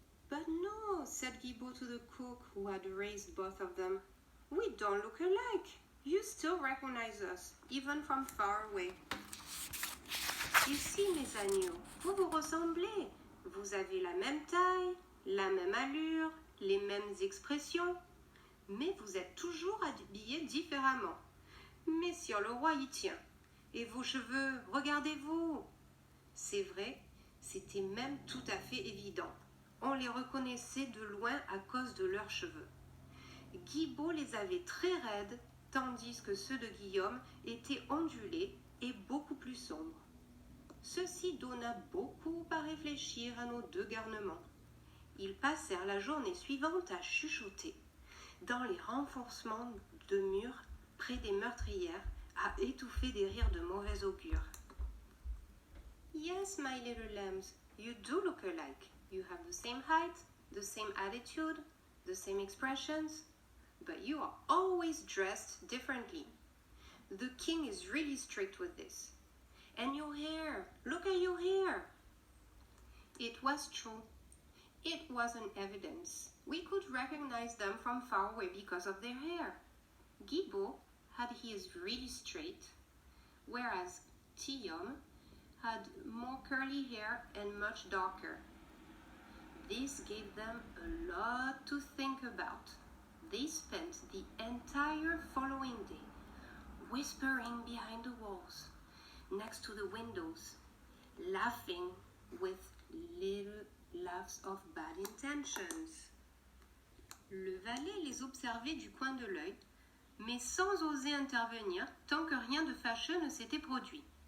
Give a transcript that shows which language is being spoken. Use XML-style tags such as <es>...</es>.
<en>But no, said Guibault to the cook who had raised both of them. We don't look alike. You still recognize us, even from far away.</en> <fr>Et si, mes agneaux, vous vous ressemblez. Vous avez la même taille, la même allure, les mêmes expressions. Mais vous êtes toujours habillés différemment. Messire le roi y tient. Et vos cheveux, regardez-vous. C'est vrai, c'était même tout à fait évident. On les reconnaissait de loin à cause de leurs cheveux. Guibault les avait très raides, tandis que ceux de Guillaume étaient ondulés et beaucoup plus sombres. Ceci donna beaucoup à réfléchir à nos deux garnements. Ils passèrent la journée suivante à chuchoter dans les renforcements de murs près des meurtrières, à étouffer des rires de mauvais augure.</fr> <en>Yes, my little lambs, you do look alike. You have the same height, the same attitude, the same expressions, but you are always dressed differently. The king is really strict with this. And your hair, look at your hair. It was true. It was an evidence. We could recognize them from far away because of their hair. Guibault had his really straight, whereas Guillaume had more curly hair and much darker. This gave them a lot to think about. They spent the entire following day whispering behind the walls, next to the windows, laughing with little laughs of bad intentions.</en> <fr>Le valet les observait du coin de l'œil, mais sans oser intervenir tant que rien de fâcheux ne s'était produit.</fr>